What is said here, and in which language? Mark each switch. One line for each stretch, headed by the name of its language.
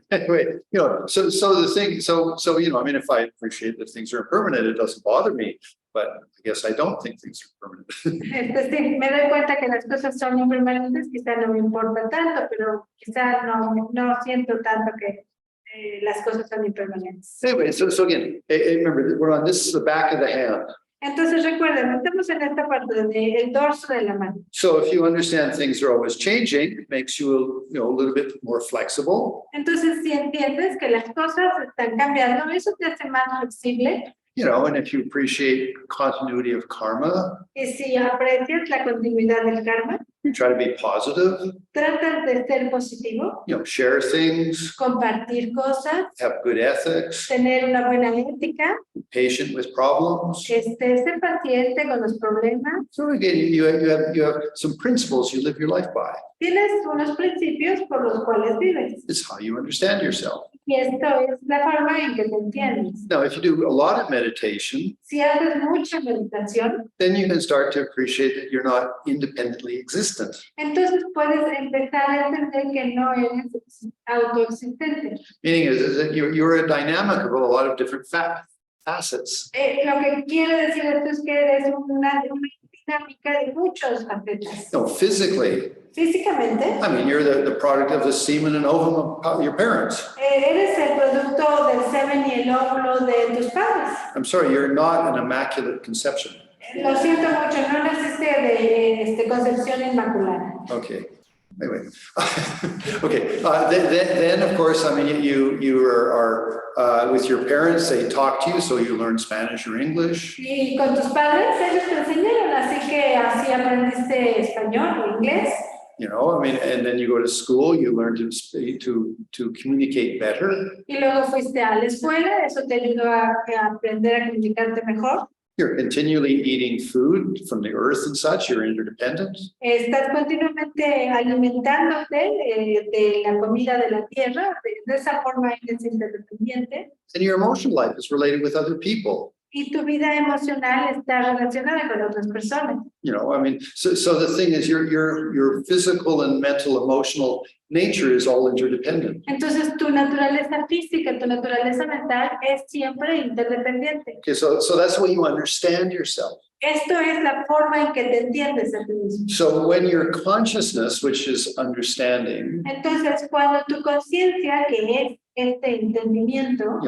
English: anyway, so the thing, if I appreciate that things are impermanent, it doesn't bother me, but I guess I don't think things are permanent.
Spanish: Sí, me doy cuenta que las cosas son impermanentes, quizá no me importa tanto, pero quizá no siento tanto que las cosas son impermanentes.
English: Anyway, so again, remember, this is the back of the hand.
Spanish: Entonces recuerden, estamos en esta parte del dorso de la mano.
English: So if you understand things are always changing, it makes you a little bit more flexible.
Spanish: Entonces, si entiendes que las cosas están cambiando, eso te hace más flexible.
English: And if you appreciate continuity of karma,
Spanish: Y si aprecias la continuidad del karma,
English: you try to be positive,
Spanish: tratas de ser positivo,
English: share things,
Spanish: compartir cosas,
English: have good ethics,
Spanish: tener una buena ética,
English: be patient with problems.
Spanish: ser paciente con los problemas.
English: So again, you have some principles you live your life by.
Spanish: Tienes unos principios por los cuales vives.
English: It's how you understand yourself.
Spanish: Y esto es la forma en que te entiendes.
English: Now, if you do a lot of meditation,
Spanish: Si haces mucha meditación,
English: then you can start to appreciate that you're not independently existent.
Spanish: entonces puedes empezar a entender que no eres autoexistente.
English: Meaning is that you're a dynamic of a lot of different facets.
Spanish: Lo que quiere decir esto es que eres una dinámica de muchos facetas.
English: No, physically,
Spanish: Físicamente,
English: you're the product of the semen and ovum of your parents.
Spanish: eres el producto del semen y el óvulo de tus padres.
English: I'm sorry, you're not an immaculate conception.
Spanish: Lo siento mucho, no naciste de concepción inmaculada.
English: Okay. Anyway, okay. Then of course, I mean, you are with your parents. They talk to you, so you learn Spanish or English.
Spanish: Y con tus padres, ellos te enseñaron, así que así aprendiste español o inglés.
English: You know, I mean, and then you go to school. You learn to communicate better.
Spanish: Y luego fuiste a la escuela, eso te ayudó a aprender a comunicarte mejor.
English: You're continually eating food from the earth and such. You're interdependent.
Spanish: Estás continuamente alimentándote de la comida de la tierra, de esa forma eres interdependiente.
English: And your emotional life is related with other people.
Spanish: Y tu vida emocional está relacionada con otras personas.
English: You know, I mean, so the thing is, your physical and mental, emotional nature is all interdependent.
Spanish: Entonces, tu naturaleza física, tu naturaleza mental es siempre interdependiente.
English: Okay, so that's the way you understand yourself.
Spanish: Esto es la forma en que te entiendes a ti mismo.
English: So when your consciousness, which is understanding,
Spanish: Entonces, cuando tu conciencia, que es este entendimiento,